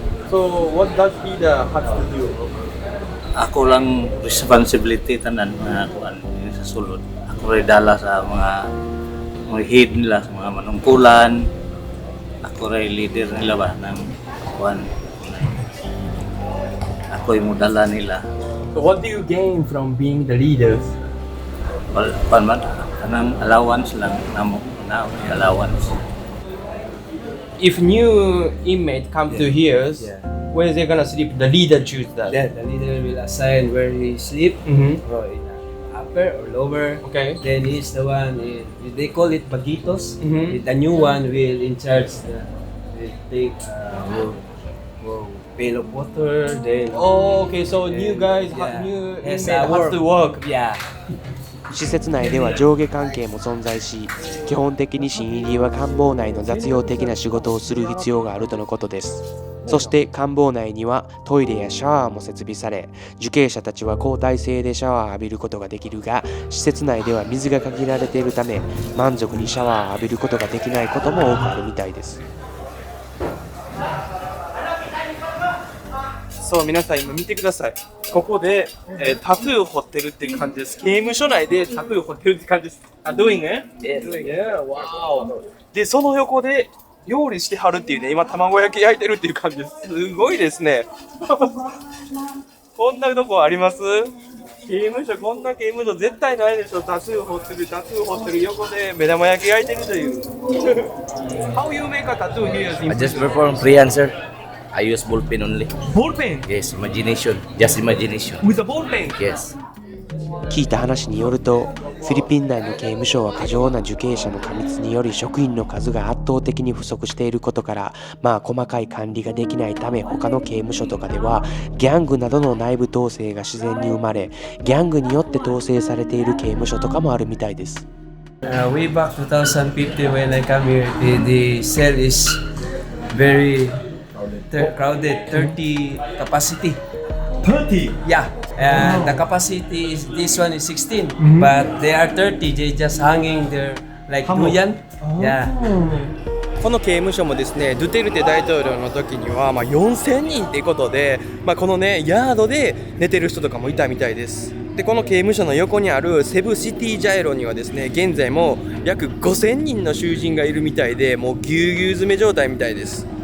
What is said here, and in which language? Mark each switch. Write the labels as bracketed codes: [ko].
[en] So what does leader have to do? [ceb] Ako lang responsibility tanan na kuan sa sulod. Ako rin dala sa mga head nila, sa mga manungkulan. Ako rin leader nila ba ng kuan. Ako yung dala nila. [en] So what do you gain from being the leaders? [ceb] Well, kuan man kanang allowance lang namo na allowance. [en] If new inmate come to here, Yeah. where they gonna sleep? The leader choose that. Then the leader will assign where he sleep, Mm-hmm. or in upper or lower. Okay. Then he's the one, they call it bagitos. Mhm. The new one will in charge, will take, will pail of water, then Oh, okay. So new guys, Yeah. new Yes, inmate has to work. Yeah. [ja] 施設内では上下関係も存在し、基本的に新入りは官房内の雑用的な仕事をする必要があるとのことです。そして官房内にはトイレやシャワーも設備され、受刑者たちは交代制でシャワーを浴びることができるが、施設内では水が限られているため、満足にシャワーを浴びることができないことも多くあるみたいです。そう、皆さん今見てください。ここで、タトゥーを彫ってるっていう感じです。刑務所内でタトゥーを彫ってるって感じです。 [en] doing it? Yeah, wow. [ja] で、その横で料理してはるっていうね、今卵焼き焼いてるっていう感じです。すごいですね。こんなとこあります？刑務所、こんな刑務所絶対ないでしょ。タトゥー彫ってる横で目玉焼き焼いてるという。 [en] How you make a tattoo here? I just perform free answer. I use ball pen only. Ball pen? Yes, imagination. Just imagination. With a ball pen? Yes. [ja] 聞いた話によると、フィリピン内の刑務所は過剰な受刑者の過密により職員の数が圧倒的に不足していることから、細かい管理ができないため、他の刑務所とかではギャングなどの内部統制が自然に生まれ、ギャングによって統制されている刑務所とかもあるみたいです。 [en] Way back 2015 when I come here, the cell is very crowded, 30 capacity. 30? Yeah, the capacity is, this one is 16, but they are 30, they just hanging there like duyan. Yeah. [ja] この刑務所もですね、ドゥテルテ大統領の時には4000人っていうことで、このね、ヤードで寝てる人とかもいたみたいです。で、この刑務所の横にあるセブシティジャイロにはですね、現在も約5000人の囚人がいるみたいで、もうぎゅうぎゅう詰め状態みたいです。